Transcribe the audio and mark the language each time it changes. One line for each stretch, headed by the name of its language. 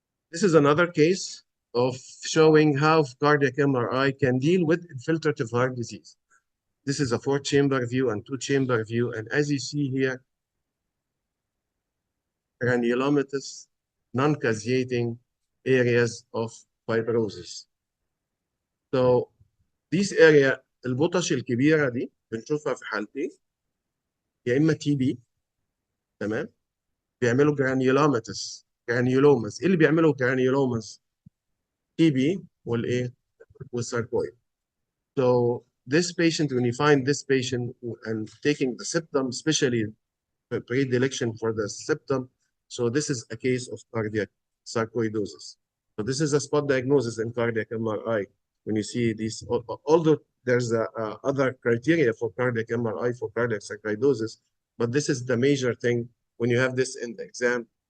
English: This is another case of showing how cardiac MRI can deal with infiltrative heart disease. This is a 4-chamber view and 2-chamber view. And as you see here, granulomatous, non-caseating areas of fibrosis. So this area,
Arabic: البطش الكبيرة دي بنشوفها في حالتين، يا إما تي بي، تمام؟ بيعملوا granulomatous، granulomas. إيه اللي بيعملوا granulomas؟ تي بي والإيه؟ والساركويد.
English: So this patient, when you find this patient and taking the septum, especially predilection for the septum, so this is a case of cardiac sarcoidosis. So this is a spot diagnosis in cardiac MRI. When you see these, although there's other criteria for cardiac MRI for cardiac sarcoidosis, but this is the major thing when you have this in the exam.